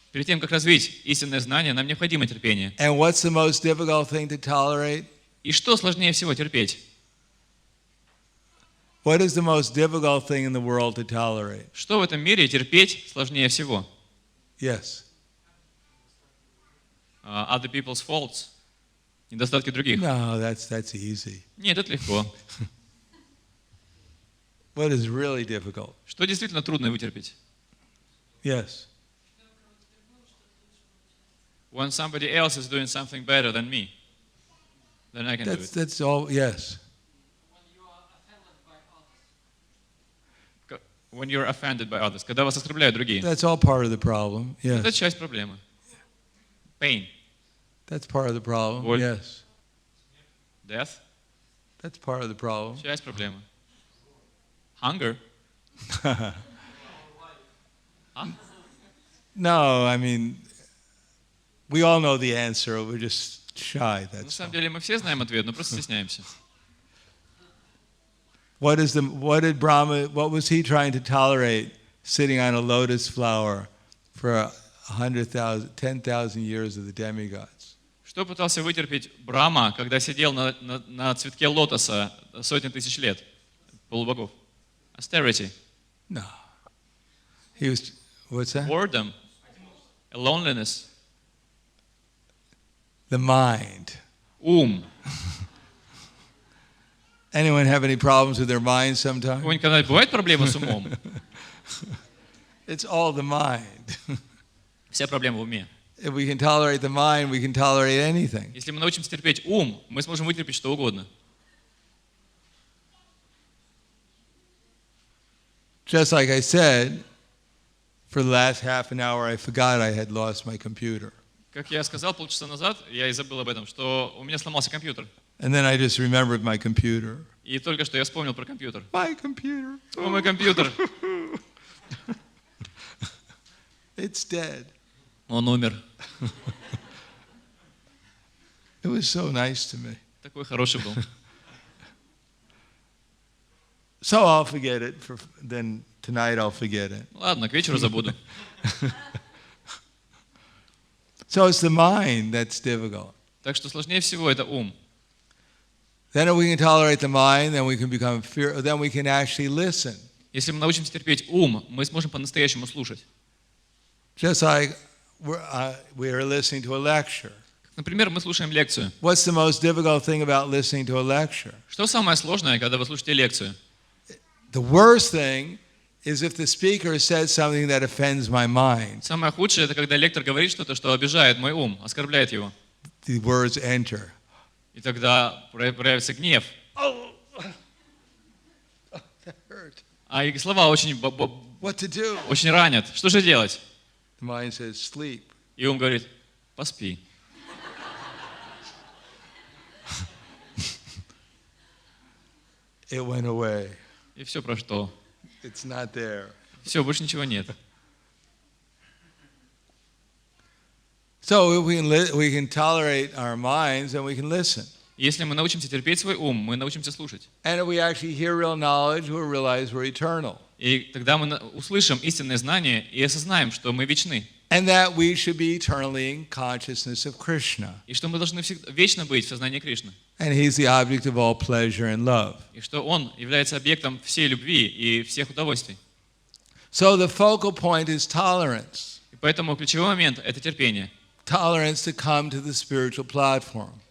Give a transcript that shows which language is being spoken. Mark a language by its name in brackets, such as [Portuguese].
[Russian] Перед тем, как развить истинное знание, нам необходимо терпение. [English] And what's the most difficult thing to tolerate? [Russian] И что сложнее всего терпеть? [English] What is the most difficult thing in the world to tolerate? [Russian] Что в этом мире терпеть сложнее всего? [English] Yes. Other people's faults. [Russian] Недостатки других. [English] No, that's easy. [Russian] Нет, это легко. [English] What is really difficult? [Russian] Что действительно трудно вытерпеть? [English] Yes. When somebody else is doing something better than me, then I can do it. That's all. Yes. When you're offended by others, [Russian] когда вас оскорбляют другие. [English] That's all part of the problem. [Russian] Это [English] Yes. [Russian] часть проблемы. [English] Pain, That's part of the problem. [Russian] Боль. [English] Yes. death, That's part of the problem. [Russian] часть проблемы. [English] Hunger. No, I mean, We all know the answer. We're just shy. [Russian] На [English] That's [Russian] самом [English] all. [Russian] деле мы все знаем ответ, но просто стесняемся. [English] What was he trying to tolerate sitting on a lotus flower for 10,000 years of the demigods? [Russian] Что пытался вытерпеть Брахма, когда сидел на цветке лотоса сотни тысяч лет, полубогов? [English] Austerity. No. He was, what's that? Boredom. Loneliness. The mind. [Russian] Ум. [English] Anyone have any problems with their mind sometimes? [Russian] У кого-нибудь когда бывают проблемы с умом? [English] It's all the mind. [Russian] Вся проблема в уме. [English] If we can tolerate the mind, we can tolerate anything. [Russian] Если мы научимся терпеть ум, мы сможем вытерпеть что угодно. [English] Just like I said, for the last half an hour I forgot I had lost my computer. [Russian] Как я сказал полчаса назад, я и забыл об этом, что у меня сломался компьютер. [English] And then I just remembered my computer. [Russian] И только что я вспомнил про компьютер. [English] My computer. [Russian] О, мой компьютер. [English] It's dead. [Russian] Он умер. [English] It was so nice to me. [Russian] Такой хороший был. [English] So I'll forget it. Then tonight I'll forget it. [Russian] Ладно, к вечеру забуду. [English] So it's the mind that's difficult. [Russian] Так что сложнее всего это ум. [English] Then if we can tolerate the mind, then we can become then we can actually listen. [Russian] Если мы научимся терпеть ум, мы сможем по-настоящему слушать. [English] Just like we are listening to a lecture. [Russian] Например, мы слушаем лекцию. [English] What's the most difficult thing about listening to a lecture? [Russian] Что самое сложное, когда вы слушаете лекцию? [English] The worst thing is if the speaker says something that offends my mind. [Russian] Самое худшее это когда лектор говорит что-то, что обижает мой ум, оскорбляет его. [English] The words enter. [Russian] И тогда проявится гнев. [English] Oh, that hurt. [Russian] А и слова очень [English] What to do? [Russian] очень ранят. Что же делать? [English] The mind says, sleep. [Russian] И ум говорит: поспи. [English] It went away. [Russian] И все прошло. [English] It's not there. [Russian] Все, больше ничего нет. [English] So we can tolerate our minds and we can listen. [Russian] Если мы научимся терпеть свой ум, мы научимся слушать. [English] And if we actually hear real knowledge, we'll realize we're eternal. [Russian] И тогда мы услышим истинное знание и осознаем, что мы вечны. [English] And that we should be eternally in consciousness of Krishna. [Russian] И что мы должны вечно быть в сознании Кришны. [English] And he's the object of all pleasure and love. [Russian] И что Он является объектом всей любви и всех удовольствий. [English] So the focal point is tolerance. [Russian] И поэтому ключевой момент – это терпение. [English] Tolerance to come to the spiritual platform.